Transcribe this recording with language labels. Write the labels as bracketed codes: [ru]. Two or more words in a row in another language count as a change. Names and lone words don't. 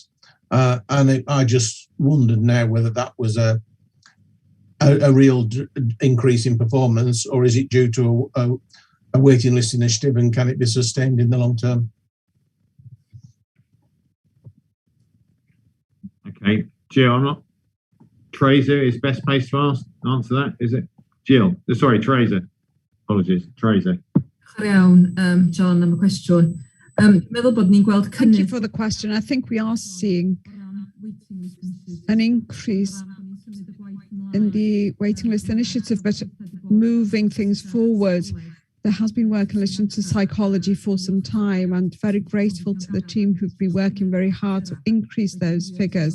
[en] And I just wondered now whether that was a real increase in performance, or is it due to a waiting list initiative, and can it be sustained in the long term? Okay, Jill, I'm not. Tracer is best placed to answer that, is it? Jill, sorry, Tracer. Apologies, Tracer. [cy] Iawn, John, am y cwestiwn. Meddwl bod ni'n gweld [en] Thank you for the question. I think we are seeing an increase in the waiting list initiative, but moving things forward. There has been work in relation to psychology for some time, and very grateful to the team who've been working very hard to increase those figures.